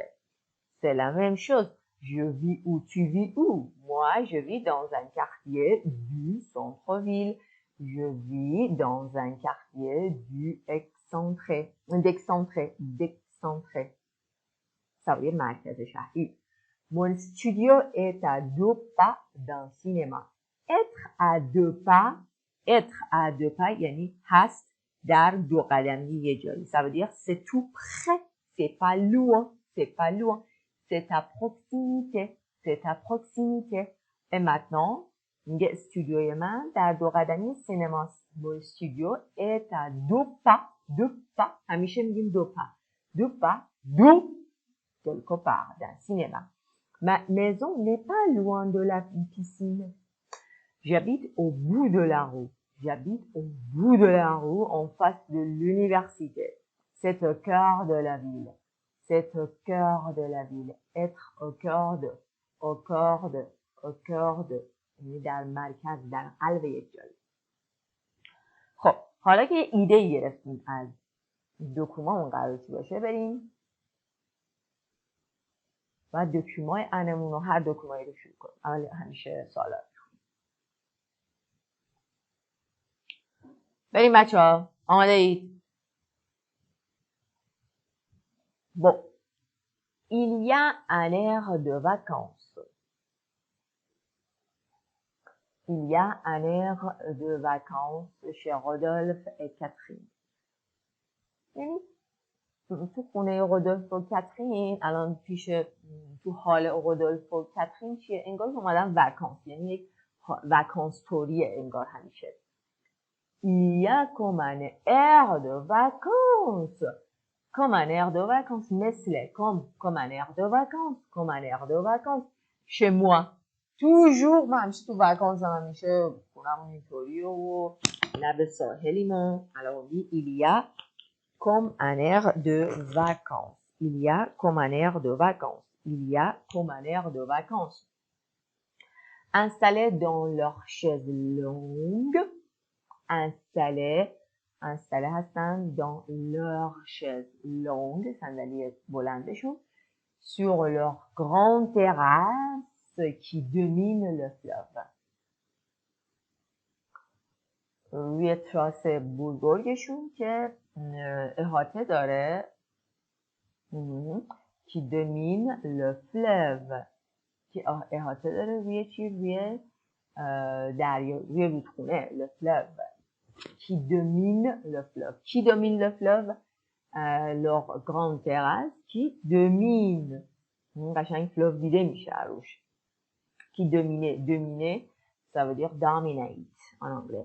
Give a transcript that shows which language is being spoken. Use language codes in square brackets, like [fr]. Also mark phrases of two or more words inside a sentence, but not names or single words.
[fr] C'est la même chose. Je vis où, tu vis où? Moi, je vis dans un quartier du centre-ville. Je vis dans un quartier d'excentré. Ça veut dire [fa] مرکز شهری. [fr] Mon studio est à 2 pas d'un cinéma. Être à 2 pas [fa] یعنی هست در 2 قدمی یه جایی. [fr] Ça veut dire c'est tout près, c'est pas loin. C'est à proximité. Et maintenant, [fa] میگه استودیوی من در 2 قدمی سینماست. [fr] Mon studio est à 2 pas. [fa] همیشه میگیم 2 pas. [fr] 2 pas, quelque part, d'un cinéma. Ma maison n'est pas loin de la piscine. J'habite au bout de la rue. En face de l'université. C'est au cœur de la ville. Être au cœur de [fa] یعنی در مرکز در قلب یک جایی. خب حالا که ایده گرفتیم از دکومامون قرار چی باشه بریم و دکومای انمون رو هر دکومایی رو شروع کنیم. اول همیشه سوالات بریم بچه‌ها. آماده اید؟ [fr] Bon, il y a un air de vacances. Il y a un air de vacances chez Rodolphe et Catherine. [fa] یعنی تو خونه رودولف و کاترین الان پیش تو حال رودولف و کاترین چیه؟ انگار اومدن وکانس، یعنی یک وکانس توریه انگار همیشه. [fr] Il y a comme un air de vacances. Comme un air de vacances. مثل comme un air de vacances. Chez moi. Toujours [fa] من همیشه تو وکانس هم همیشه خونمون اینطوریه و لب ساحلیمون. [fr] Alors on dit il y a comme un air de vacances. Il y a comme un air de vacances. Installés dans leur chaise longue. Installés installé هستن dans leur chaise longue [fa] صندلی بلندشون [fr] sur leur grande terrasse qui domine le fleuve. [fa] روی تراس بزرگشون که احاطه داره [fr] qui domine le fleuve [fa] که احاطه داره روی چی؟ روی دریا، روی رودخونه [fr] le fleuve qui domine le fleuve. Qui domine le fleuve? Leur grande terrasse qui domine. [fa] قشنگ fleuve دیده میشه روش. [fr] Qui domine. Dominer, ça veut dire dominate en anglais.